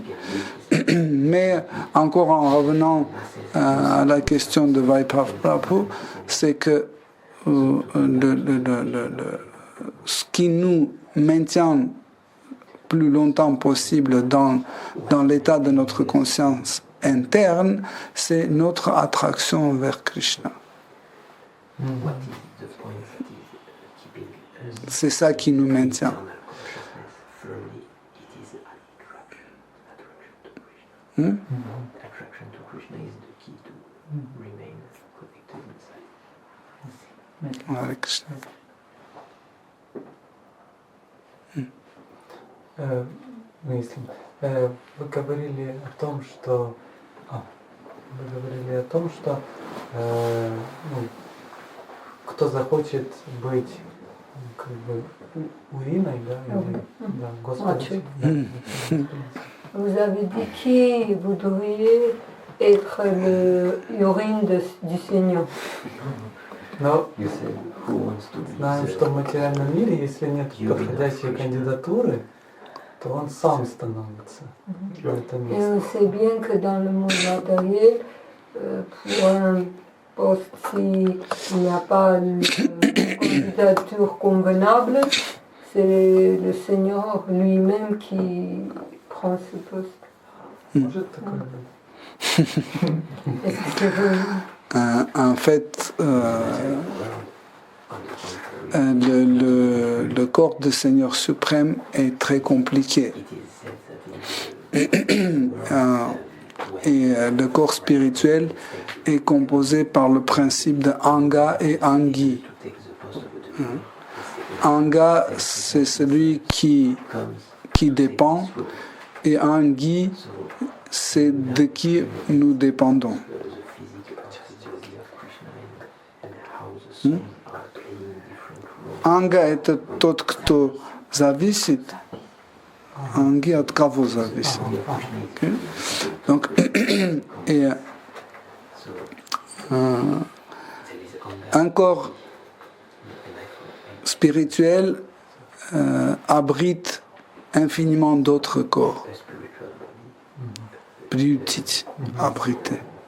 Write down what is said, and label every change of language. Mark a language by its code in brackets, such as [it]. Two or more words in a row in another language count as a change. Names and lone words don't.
[fr] Mais encore en revenant à la question de Vaibhav Prabhu, c'est que ce qui nous maintient plus longtemps possible dans l'état de notre conscience interne, c'est notre attraction vers Krishna. C'est ça qui nous maintient. [en] Attraction to Krishna is the key to remain connected inside. Hare Krishna. [ru] Мысль. Вы говорили о том, что кто захочет быть как бы уриной, да, или да, Господи. [fr] Vous avez dit qui voudriez être l'urine du Seigneur. [ru] Но знаем, что в материальном мире, если нет подходящей кандидатуры, то он сам становится на этом месте. [fr] Et on sait bien que dans le monde matériel, pour un poste, s'il n'y a pas une candidature convenable, c'est le Seigneur lui-même qui prend ce poste. [ru] Может такое быть? [fr] En fait, le corps du Seigneur suprême est très compliqué. Et le corps spirituel est composé par le principe de Anga et Angi. Anga, c'est celui qui dépend, et Angi, c'est de qui nous dépendons. [ru] Анга – это тот, кто зависит, Анги от кого зависит. [fr] Okay? Donc, et un corps spirituel abrite infiniment d'autres corps. [ru] Приютить, abriter.